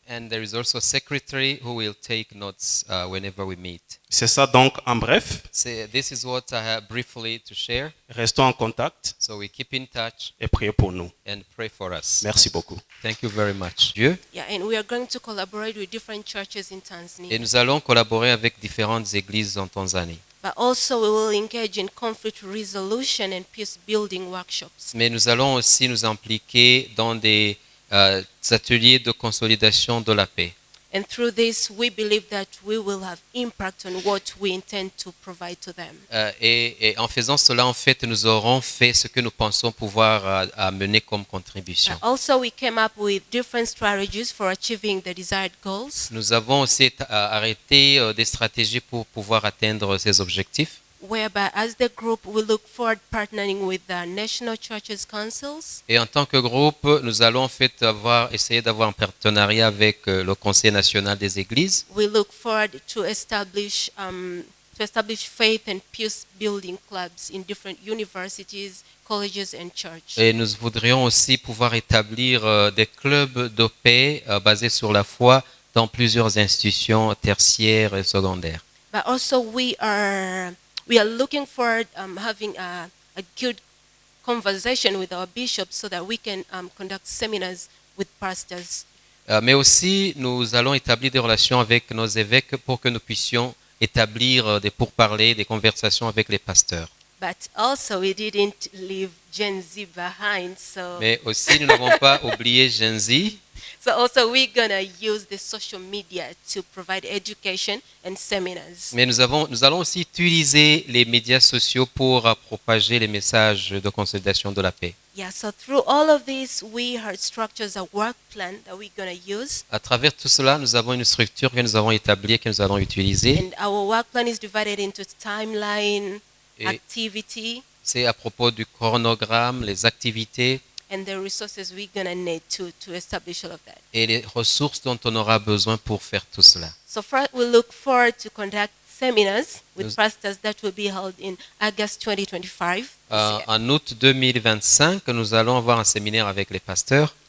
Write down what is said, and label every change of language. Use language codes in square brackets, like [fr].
[en] And there is also a secretary who will take notes whenever we meet. [fr] C'est ça donc en bref. [en] So this is what I have briefly to share. [fr] Restons en contact [en] So we keep in touch [fr] et priez pour nous. [en] and pray for us. [fr] Merci beaucoup. [en] Thank you very much. Dieu. Yeah, and we are going to collaborate with different churches in Tanzania. [fr] Et nous allons collaborer avec différentes églises en Tanzanie. [en] But also we will engage in conflict resolution and peace building workshops. [fr] Mais nous allons aussi nous impliquer dans des ateliers de consolidation de la paix. [en] And through this, we believe that we will have impact on what we intend to provide to them. [fr] Et en faisant cela, en fait, nous aurons fait ce que nous pensons pouvoir amener comme contribution. [en] Also, we came up with different strategies for achieving the desired goals, [fr] Nous avons aussi arrêté des stratégies pour pouvoir atteindre ces objectifs. [en] whereby as the group, we look forward partnering with the national churches councils, [fr] Et en tant que groupe, nous allons en fait essayer d'avoir un partenariat avec le Conseil national des églises. [en] we look forward to establish faith and peace building clubs in different universities, colleges, and church. [fr] Et nous voudrions aussi pouvoir établir des clubs de paix basés sur la foi dans plusieurs institutions tertiaires et secondaires. [en] But also we are looking forward having a good conversation with our bishops so that we can conduct seminars with pastors. [fr] Mais aussi, nous allons établir des relations avec nos évêques pour que nous puissions établir des pourparlers, des conversations avec les pasteurs. [en] But also we didn't leave Gen Z behind, so [fr] Mais aussi, nous n'avons pas oublié Gen Z. [en] also we're gonna use the social media to provide education and seminars. [fr] Mais nous allons aussi utiliser les médias sociaux pour propager les messages de consolidation de la paix. [en] Yeah, so through all of this, we have structures a work plan that we're gonna use. [fr] À travers tout cela, nous avons une structure que nous avons établie et que nous allons utiliser. [en] And our work plan is divided into timeline, [fr] Et [en] activity, [fr] c'est à propos du chronogramme, les activités [en] and the resources we're gonna need to establish all of that. [fr] et les ressources dont on aura besoin pour faire tout cela. [en] So first, we look forward to conduct seminars with [fr] Nous- [en] pastors that will be held in August 2025. this year. [fr] En août 2025, nous allons avoir un séminaire avec les pasteurs.